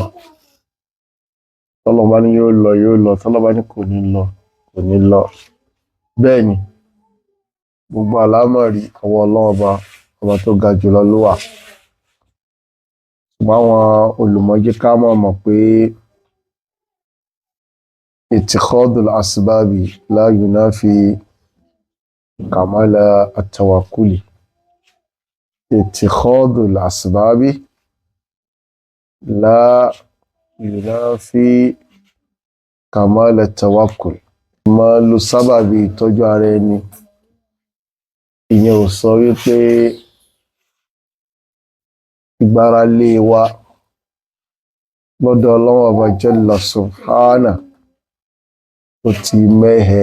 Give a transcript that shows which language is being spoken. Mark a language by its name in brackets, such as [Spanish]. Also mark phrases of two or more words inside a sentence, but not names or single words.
[Yoruba] Tọ́lọ́run bá ní yóò lọ yóò lọ, tọ́lọ́run bá ní kò ní lọ kò ní lọ. Bẹ́ẹ̀ ni gbogbo àlámọ̀rí ọwọ́ Ọlọ́run ọba tó ga jùlọ ló wà. Ṣùgbọ́n àwọn olùmọ̀jẹ́ ká mọ̀ pé [Arabic] اتخاذ الأسباب لا ينافي كمال التوكل. اتخاذ الأسباب لا ينافي كمال التوكل. [Yoruba] Máa lo sábàbí ìtọ́jú ara ẹni, ìyẹn ò sọ wípé ìgbáralé wa lọ́dọ̀ Ọlọ́run ọba [Arabic] جل سبحانه [Yoruba] tó ti mẹ́hẹ.